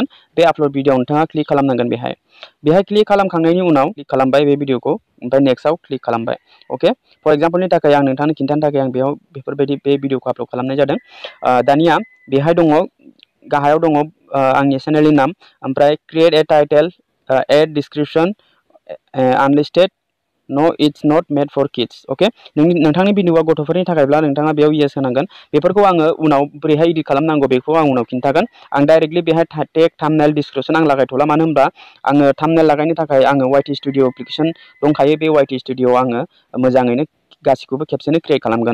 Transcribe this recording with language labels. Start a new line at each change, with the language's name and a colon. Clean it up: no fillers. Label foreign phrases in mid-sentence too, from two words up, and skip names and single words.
Bodo: बे आपल'ड भिडिअआव नोंथाङा क्लिक खालामनांगोन। बेहाय क्लिक खालामखांनायनि उनाव क्लिक खालामबाय बे भिडिअखौ, ओमफ्राय नेक्स्टआव क्लिक खालामबाय। अके, फर एग्जाम्पलनि थाखाय आं नोंथांनो खिन्थानो थाखाय आं बेयाव बेफोरबायदि बे भिडिअखौ आपल'ड खालामनाय जादों। दानिया बेहाय दङ, गाहायाव दङ आंनि चेनेलनि नाम, ओमफ्राय
English: create a title, add description, unlisted, no it's not made for kids.
Bodo: अके, नोंथांनि भिडिअआ गथ'फोरनि थाखायब्ला नोंथाङा बेयाव येस होनांगोन। बेफोरखौ आङो उनाव बोरैहाय एडिट खालामनांगौ बेखौ आं उनाव खिन्थागोन। आं डाइरेक्टलि बेहाय टेग, थाम्बनेल, डिसक्रिप्शन आं लागायथ'ला, मानो होनबा आङो थाम्बनेल लागायनो थाखाय आङो
English: YT studio application
Bodo: दंखायो। बे YT स्टुडिअआव आङो मोजाङैनो गासिखौबो खेबसेनो क्रिएट खालामगोन।